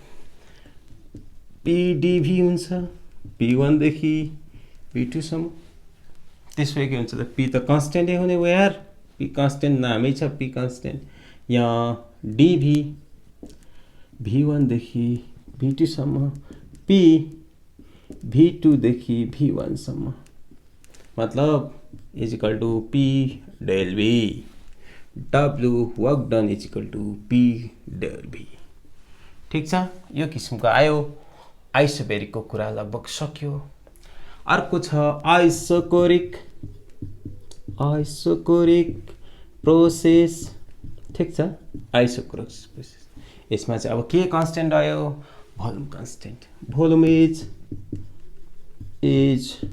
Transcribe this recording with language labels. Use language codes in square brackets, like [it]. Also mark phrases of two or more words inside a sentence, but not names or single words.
[ne] पीडीभी हुन्छ p1 देखि p2 सम्म त्यसपछि के हुन्छ त p त कन्स्टेन्टै हुने हो यार p कन्स्टेन्ट नामै छ p कन्स्टेन्ट यहाँ dv v1 देखि v2 सम्म p v2 देखि v1 सम्म मतलब [en] is equal to p del v [ne] w [en] work done is equal to p del v [ne] ठीक छ यो किसिमको आयो आइसोबेरिकको कुरा लगभग सक्यो अर्को छ [en] isochoric process [ne] ठीक छ [en] isochoric process [ne] यसमा चाहिँ अब के कन्स्टेन्ट आयो [en] volume constant volume is is